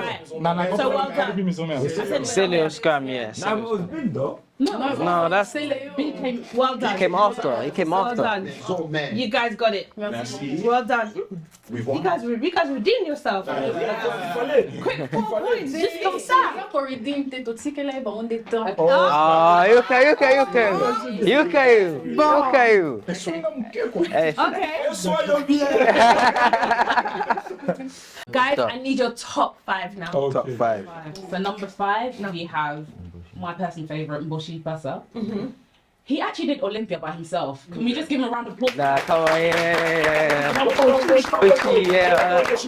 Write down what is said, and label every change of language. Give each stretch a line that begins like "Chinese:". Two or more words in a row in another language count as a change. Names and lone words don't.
English: So well done. CELEO SCRAM, yes. Now it was big though. No, that's Well done. came after. He came Well after. done. So, man. You guys got it. Well done. We've You won. guys redeemed yourself. Quick 4 points. Just
French: comme ça.
Portuguese: Ah, eu caiu. Bom caiu. É.
English: Okay. Guys, I need your top 5 now. Top 5. For number 5, we have my personal favourite, Mboshi Pasa. He actually did Olympia by himself. Can we just give him a round of applause? Nah, come on, yeah. Wiki, yeah.